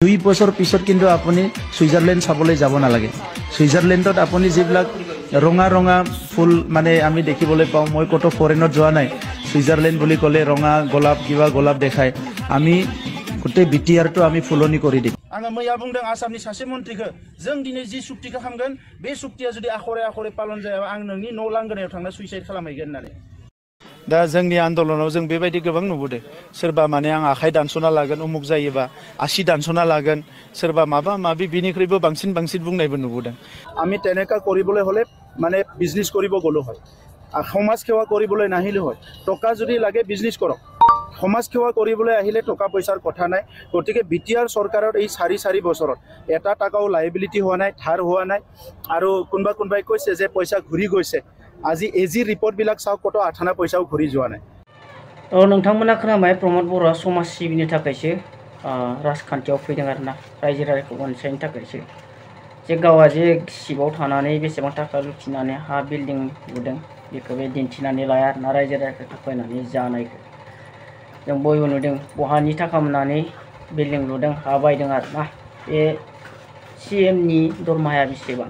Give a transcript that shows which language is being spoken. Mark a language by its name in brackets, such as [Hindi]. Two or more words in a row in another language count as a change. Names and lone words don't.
[Assamese] 2 বছৰ পিছত কিন্তু আপুনি সুইজাৰলেণ্ড চাবলৈ যাব নালাগে সুইজাৰলেণ্ডত আপুনি যিবিলাক ৰঙা ৰঙা ফুল মানে আমি দেখিবলৈ পাওঁ মই কত ফৰেনত যোৱা নাই সুইজাৰলেণ্ড বুলি ক'লে ৰঙা গোলাপ কিবা গোলাপ দেখায় আমি গোটেই বিটিআৰটো আমি ফুলনি কৰি দিম [Bodo] आङो मैया बुंदों आसामनि सासे मन्थ्रिखौ जों दिनै जि सुक्तिखौ खालामगोन बे सुक्तिया जुदि आखरे आखरे पालन जायाबा आं नोंनि न' लांगोनायाव थांना सुइसाइड खालामहैगोन होननानै दा जोंनि आन्दोलनाव जों बेबायदि गोबां नुबोदों सोरबा माने आं आखाइ दानस'ना लागोन उमुक जायोबा आसि दानस'ना लागोन सोरबा माबा माबि बिनिख्रुइबो बांसिन बुंनायबो नुबोदों [Assamese] আমি তেনেকা কৰিবলৈ হলে মানে বিজনেস কৰিব গলো হয় সমাজ সেৱা কৰিবলৈ নাহিলে হয় টকা যদি লাগে বিজনেছ কৰক সমাজ সেৱা কৰিবলৈ আহিলে টকা পইচাৰ কথা নাই গতিকে বিটিআৰ চৰকাৰৰ এই 4 বছৰত এটা টাকাও লাইবিলিটি হোৱা নাই ধাৰ হোৱা নাই আৰু কোনোবাই কৈছে যে পইচা ঘূৰি গৈছে আজি এজি ৰিপৰ্টবিলাক চাওক কত আঠানা পইচাও ঘূৰি যোৱা নাই [Bodo] नोंथांमोना खोनाबाय प्रमद बर'आ समाज सिबिनो थाखायसो राजखान्थियाव फैदों आरोना रायजो राजाखौ अनसायनो थाखायसो जे गावआ जे सिबाव थानानै बेसेबां थाखा लुथिनानै हा बिल्डिं लुदों बेखौ बे दिन्थिनानै लाया आरोना रायजो राजाखौ थाखायनानै जानायखौ जों बयबो नुदों बहानि थाखा मोननानै बिल्डिं लुदों हा बायदों आरोना बे CMनि दरमाहाया बेसेबां